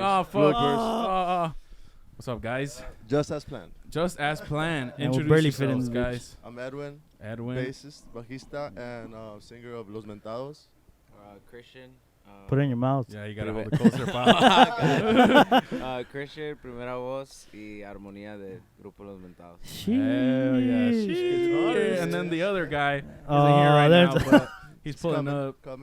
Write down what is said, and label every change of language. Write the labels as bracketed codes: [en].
[en] Oh, fuck. What's up, guys? Just as planned. Introduce yourselves, guys. I'm Edwin. Bassist, bajista, and singer of Los Mentados. Christian. Put it in your mouth. Yeah, you got to hold it closer, pal. [es] Christian, primera voz y armonía de Grupo Los Mentados. [en] Hell yeah. And then the other guy isn't here right now, but he's pulling up.